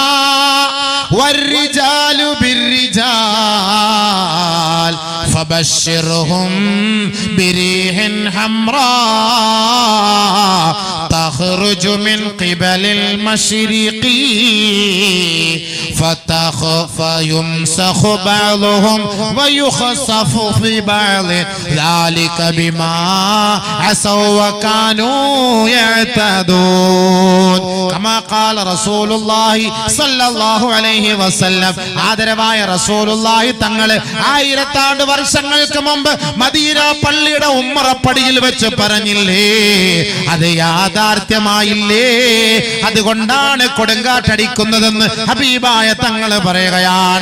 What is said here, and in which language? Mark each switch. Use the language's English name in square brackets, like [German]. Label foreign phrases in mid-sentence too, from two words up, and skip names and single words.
[Arabic] والرجال بالرجال فبشرهم بريح حمراء تخرج من قبل المشرق فيمسخ بعضهم ويخسف في بعض ذلك بما عصوا وكانوا يعتدون كما قال رسول الله صلى الله عليه وسلم. [Malayalam] ആദരവായ റസൂലുള്ളാഹി തങ്ങൾ 1000 വർഷങ്ങൾക്ക് മുമ്പ് മദീന പള്ളിയുടെ ഉമ്മറപ്പടിയിൽ വെച്ച് പറഞ്ഞില്ലേ, അത് യാഥാർത്ഥ്യമായില്ലേ? അതുകൊണ്ടാണ് കൊടുങ്കാറ്റടിക്കുന്നതെന്ന് ഹബീബായ തങ്ങൾ പറയുകയാണ്.